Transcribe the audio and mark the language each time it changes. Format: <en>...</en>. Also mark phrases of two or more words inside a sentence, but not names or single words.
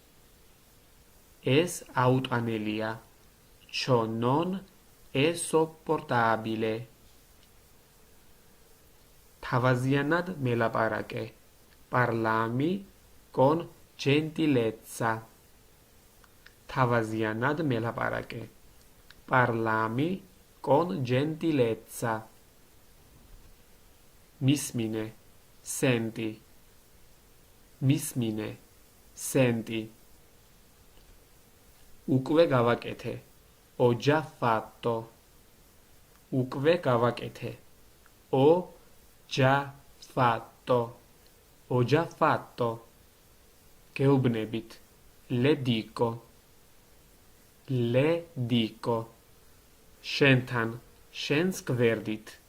<ka>ეს აუტანელია.</ka> <it>Ciò non è sopportabile.</it> <ka>თავაზიანად მელაპარაკე.</ka> <it>Parlami con gentilezza.</it> <ka>თავაზიანად მელაპარაკე.</ka> <it>Parlami con gentilezza.</it> <ka>Mismine. Senti. Mismine. Senti. Უკვე გავაკეთე.</ka> <it>Ho già fatto.</it> <ka>Უკვე გავაკეთე.</ka> <it>Ho già fatto. Ho già fatto. Geubnebit. Le dico. Le dico.</it> <ka>Shentan. შენს გვერდით.</ka>